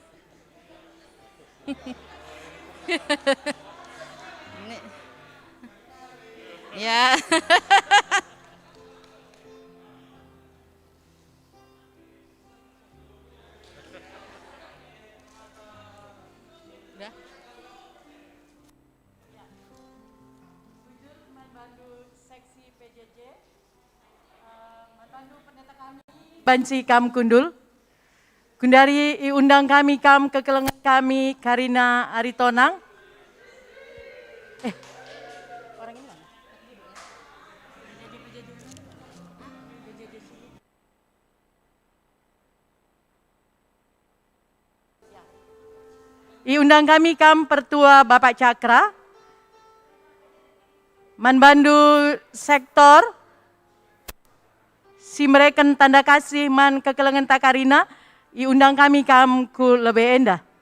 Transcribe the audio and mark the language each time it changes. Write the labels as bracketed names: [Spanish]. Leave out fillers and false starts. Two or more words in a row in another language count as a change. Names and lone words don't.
[Indonesian] Ya. Udah. Seksi PJJ. [Batak Karo] Banci Kam Kundul. Gundari undang kami Kam kekelengan kami Karina Aritonang. [Indonesian] Orang ini mana? [Batak Karo] Undang kami Kam Pertua Bapak Cakra. Manbandu sektor si mereka tanda kasih man kekelengan takarina undang kami Kam ku lebih endah.